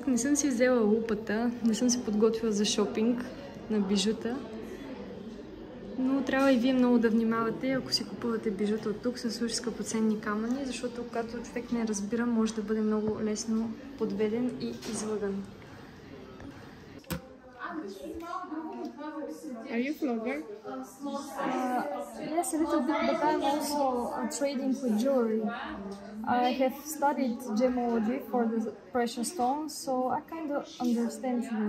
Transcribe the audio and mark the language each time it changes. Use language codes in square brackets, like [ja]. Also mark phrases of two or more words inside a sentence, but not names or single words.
[bg] Не съм си взела лупата, не съм се подготвила за шопинг на бижута. Но трябва и вие много да внимавате, ако си купувате бижута от тук с уж скъпоценни камъни, защото когато човек не разбира, може да бъде много лесно подведен и излъган. [en] Are you a vlogger? Yes, a little bit, but I'm also trading with jewelry. I have studied gemology for the precious stones, so I kind of understand them.